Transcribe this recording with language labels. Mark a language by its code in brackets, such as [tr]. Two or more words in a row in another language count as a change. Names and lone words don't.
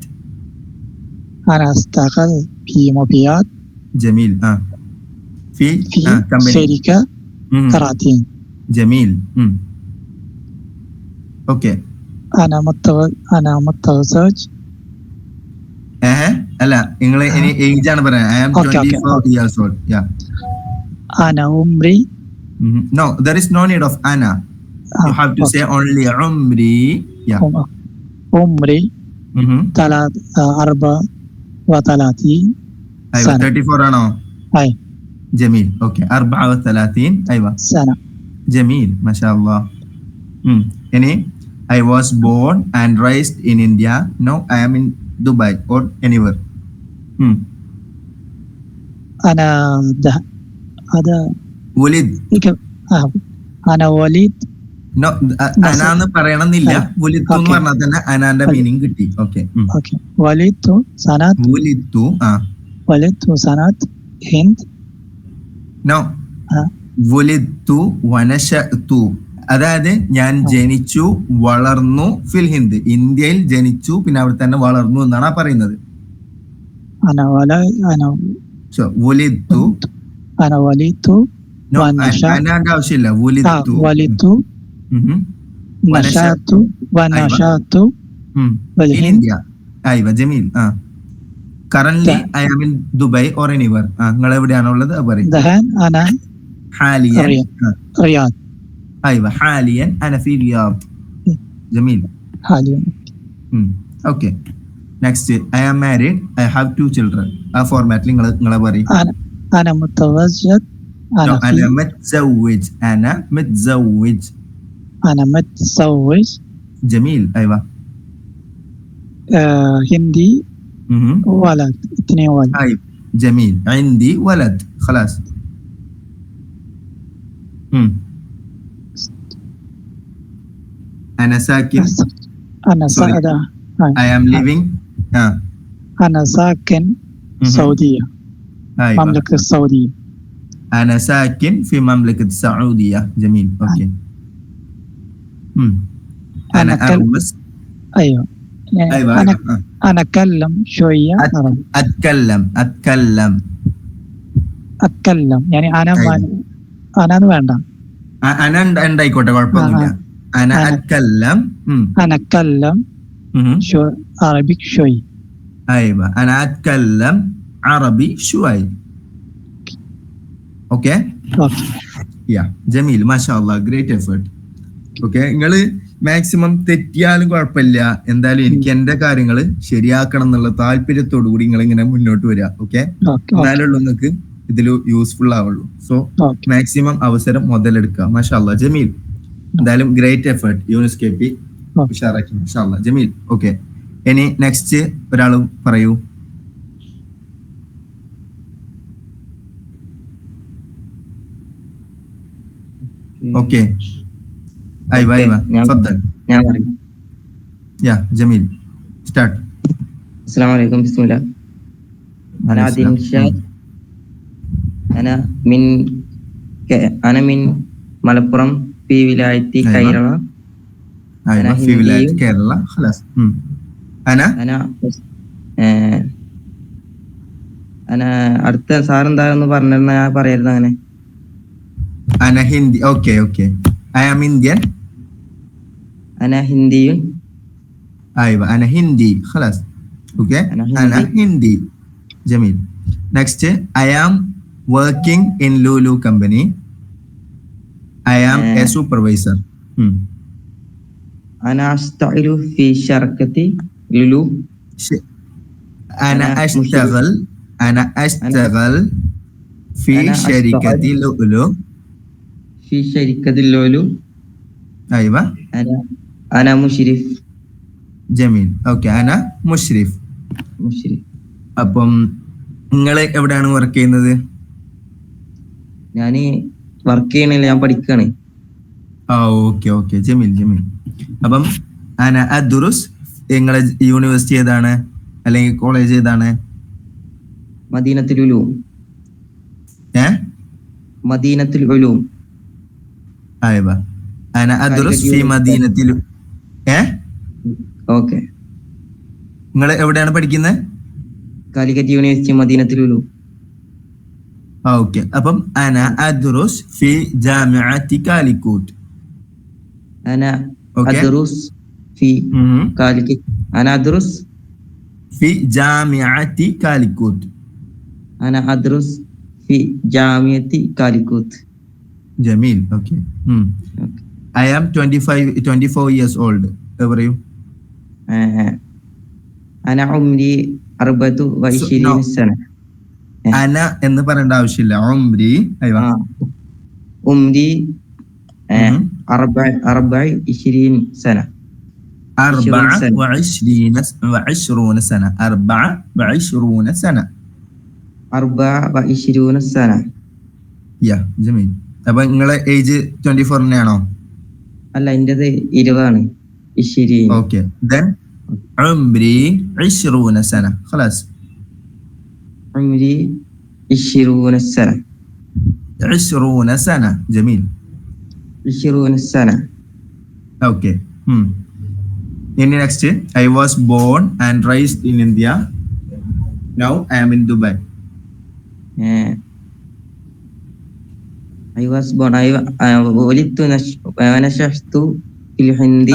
[ar] أنا أشتغل في مبيعات. جميل. في شركة خراطيم. جميل. أوكي. أنا متزوج. ألا إنغلا إني إيجان برا. [en] I am 24 years old. Yeah. [ar] أنا عمري. [en] No, there is no need of أنا. You have to say only عمري. Yeah. [ar] عمري 34 أيوة 34 أنا. أي. جميل. أوكي 34. أيوة. سنة. جميل ما شاء الله. يعني [en] I was born and raised in India. Now I am in Dubai or anywhere. [ar] هذا ولد. أنا وليد. [ml] No, أنا പറയണമെന്നില്ല. ولدت എന്ന് പറഞ്ഞാൽ തന്നെ അനാന്റെ മീനിങ് കിട്ടി. ഓക്കെ. [ar] ولدت سنة هند. No. ولدت ونشأت. [ml] അതായത് ഞാൻ ജനിച്ചു വളർന്നു [ar] في الهند. [ml] ഇന്ത്യയിൽ ജനിച്ചു പിന്നെ അവിടെ തന്നെ വളർന്നു എന്നാണ് പറയുന്നത്. അനാന്റെ ആവശ്യമില്ല. [ar] ولدت نشأت India. أيوة جميل. [en] Currently I am in Dubai or anywhere. [ml] നിങ്ങൾ എവിടെയാണുള്ളത് പറയും. [ar] أنا حاليا رياض. أيوة حاليا أنا في رياض. جميل. حاليا. [en] Okay. Next, I am married. I have 2 children. format [ml] നിങ്ങൾ പറയും. [ar] أنا متزوج. أنا متزوج. أنا متزوج. جميل. أيوة. هندي. ولد 2 ولد. أيوة جميل. عندي ولد. خلاص. أنا ساكن. [en] I am living. [ar] أنا ساكن السعودية. أيوة. مملكة السعودية. أنا ساكن في مملكة السعودية. جميل. أوكي. أنا أدرس. أيوة. أيوة. أنا أتكلم شوية عربي. أتكلم يعني أنا ما أنا വേണ്ട. [ml] أنا ഉണ്ടായിക്കോട്ടെ കുഴപ്പമൊന്നുമില്ല. [ar] أنا أتكلم. أنا أتكلم شو عربي شوي. أيوة أنا أتكلم عربي شوي. [en] Okay. Yeah. [ar] جميل ما شاء الله. [en] Great effort. Okay. [ml] നിങ്ങൾ മാക്സിമം തെറ്റിയാലും കുഴപ്പമില്ല. എന്തായാലും എനിക്ക് എന്റെ കാര്യങ്ങൾ ശരിയാക്കണം എന്നുള്ള താല്പര്യത്തോടു കൂടി നിങ്ങൾ ഇങ്ങനെ മുന്നോട്ട് വരിക. ഓക്കെ. എന്നാലുള്ളൂ നിങ്ങൾക്ക് ഇതിൽ യൂസ്ഫുൾ ആവുള്ളൂ. സോ മാക്സിമം അവസരം മുതലെടുക്കുക. [ar] ما شاء الله جميل. [ml] എന്തായാലും [en] great effort [ml] യൂനുസ് KP. ഉഷാറാക്കി [ar] ما شاء الله جميل. [ml] ഓക്കെ. ഇനി നെക്സ്റ്റ് ഒരാൾ പറയൂ. ഓക്കെ. [ar] أيوة تفضل. يا جميل ستارت. السلام عليكم. بسم الله. أنا عادل شاد. أنا من ملبورم في ولاية كيرلا. أيوة في ولاية كيرلا. خلاص. [ml] أنا അടുത്ത സാർ എന്താണെന്ന് പറഞ്ഞിരുന്ന ഞാൻ പറയായിരുന്നു അങ്ങനെ. [ar] أنا هندي. أوكي. [en] I am Indian. [ar] أنا هندي. أيوة أنا هندي. خلاص. أوكي. أنا هندي. جميل. [en] Next, I am working in Lulu company. I am a supervisor. [ar] أنا أشتغل في شركة لولو. أنا أشتغل في أنا شركة أشتغل. لؤلؤ. في شركة اللؤلؤ. أيوة أنا مشرف. جميل. ഓക്കെ أنا مشرف. [ml] അപ്പം നിങ്ങൾ എവിടെയാണ് വർക്ക് ചെയ്യുന്നത്? ഞാന് വർക്ക് ചെയ്യണില്ല, ഞാൻ പഠിക്കാണ്. ഓക്കെ ജമീൽ. അപ്പം [ar] أنا أدرس, [ml] നിങ്ങളെ യൂണിവേഴ്സിറ്റി ഏതാണ് അല്ലെങ്കിൽ കോളേജ് ഏതാണ്? മദീനത്തുൽ ഉലൂം. മദീനത്തുൽ ഉലൂം. [ar] أيوة أنا أدرس في المدينة. [ml] ഓക്കെ. നിങ്ങൾ എവിടെയാണ് പഠിക്കുന്നത്? കാലിക്കറ്റ് യൂണിവേഴ്സിറ്റി മദീനത്തുൽ ഉലൂം. ഓക്കെ. [ar] അപ്പം أنا أدرس في جامعة كاليكت. أنا [en] Okay. [ar] أدرس في كاليكت. أنا أدرس في جامعة كاليكت. أنا أدرس في جامعة كاليكت. جميل. [en] Okay. I am 24 years old. How are you? [ar] أنا عمري 24 سنة. [ml] أنا എന്ന് പറയേണ്ട ആവശ്യമില്ല. [ar] عمري. أيوة. عمري 24 سنة. 24 سنة. 24 سنة. 24 سنة. [en] Yeah, جميل. [ml] അപ്പൊ നിങ്ങളെ ഏജ് 24 തന്നെയാണോ? അല്ല, എന്റേത് 20 ആണ്. 20. [en] Okay. Then [ar] عمري 20 سنة. خلاص. عمري 20 سنة. 20 سنة. جميل. 20 سنة. [en] Okay. Next, I was born and raised in India. Now I am in Dubai. I was born. [ar] ولدت ونشأت في الهند.